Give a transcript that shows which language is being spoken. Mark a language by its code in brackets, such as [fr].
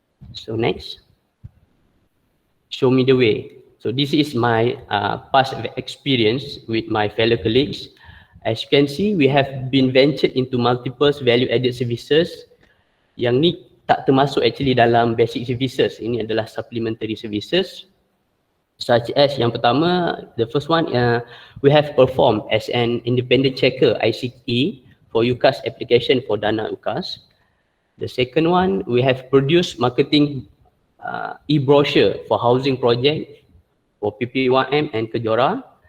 [en] So next, show me the way. So this is my past experience with my fellow colleagues. As you can see, we have been ventured into multiple value-added services. [ms] Yang ni tak termasuk actually dalam basic services. Ini adalah supplementary services. [en] Such as [ms] yang pertama, [en] the first one, we have performed as an independent checker ICE for UCAS application for Dana UCAS. The second one, we have produced marketing e-brochure for housing project for PP1M and Kejora.